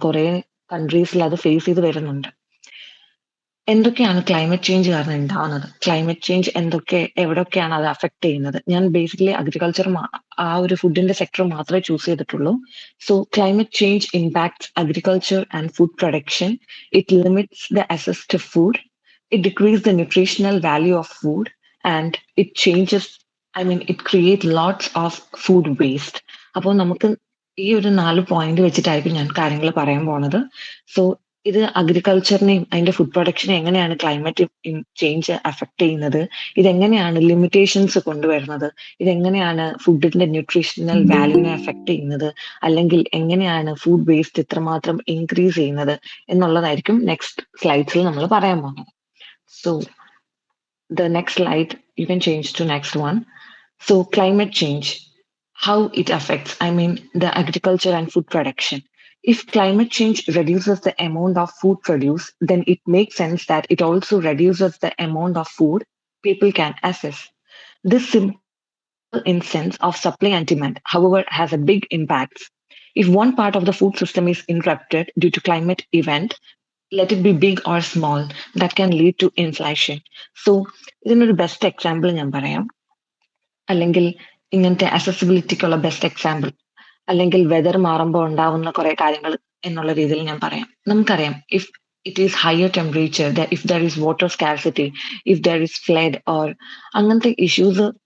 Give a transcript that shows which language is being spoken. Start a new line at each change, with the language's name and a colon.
Malayalam: കുറെ കൺട്രീസിൽ അത് ഫേസ് ചെയ്ത് വരുന്നുണ്ട്. എന്തൊക്കെയാണ് ക്ലൈമറ്റ് ചേഞ്ച് കാരണം ഉണ്ടാവുന്നത്, ക്ലൈമറ്റ് ചേഞ്ച് എവിടെയൊക്കെയാണ് അത് അഫക്ട് ചെയ്യുന്നത്? ഞാൻ ബേസിക്കലി അഗ്രികൾച്ചർ ആ ഒരു ഫുഡിന്റെ സെക്ടർ മാത്രമേ ചൂസ് ചെയ്തിട്ടുള്ളൂ.
English: So climate change impacts agriculture and food production. It limits the access to food. It decreases the nutritional value of food, and it changes, it creates lots of food waste.
Malayalam: അപ്പോൾ നമുക്ക് ഈ ഒരു 4 point വെച്ചിട്ടായിരിക്കും ഞാൻ കാര്യങ്ങൾ പറയാൻ പോണത്. So ഇത് അഗ്രികൾച്ചറിനെയും അതിന്റെ ഫുഡ് പ്രൊഡക്ഷനെ എങ്ങനെയാണ് ക്ലൈമറ്റ് ചേഞ്ച് അഫക്ട് ചെയ്യുന്നത്, ഇതെങ്ങനെയാണ് ലിമിറ്റേഷൻസ് കൊണ്ടുവരുന്നത്, ഇതെങ്ങനെയാണ് ഫുഡിന്റെ ന്യൂട്രീഷണൽ വാല്യൂവിനെ അഫക്ട് ചെയ്യുന്നത്, അല്ലെങ്കിൽ എങ്ങനെയാണ് ഫുഡ് വേസ്റ്റ് ഇത്രമാത്രം ഇൻക്രീസ് ചെയ്യുന്നത് എന്നുള്ളതായിരിക്കും നെക്സ്റ്റ് സ്ലൈഡ്സിൽ നമ്മൾ പറയാൻ പോകുന്നത്.
English: So the next slide, you can change to next one. So climate change, how it affects, the agriculture and food production. If climate change reduces the amount of food produced, then it makes sense that it also reduces the amount of food people can access. This simple instance of supply and demand, however, has a big impact. If one part of the food system is interrupted due to climate event, let it be big or small, that can lead to inflation.
Malayalam: So ഇതിനൊരു best example ഞാൻ പറയാം, അല്ലെങ്കിൽ ഇങ്ങനത്തെ അക്സസിബിലിറ്റിക്കുള്ള best example, അല്ലെങ്കിൽ weather മാറുമ്പോൾ ഉണ്ടാവുന്ന കുറെ കാര്യങ്ങൾ എന്നുള്ള രീതിയിൽ ഞാൻ പറയാം. നമുക്കറിയാം
English: if it is higher temperature, if there is water scarcity, if there is flood or
Malayalam: അങ്ങനത്തെ
English: issues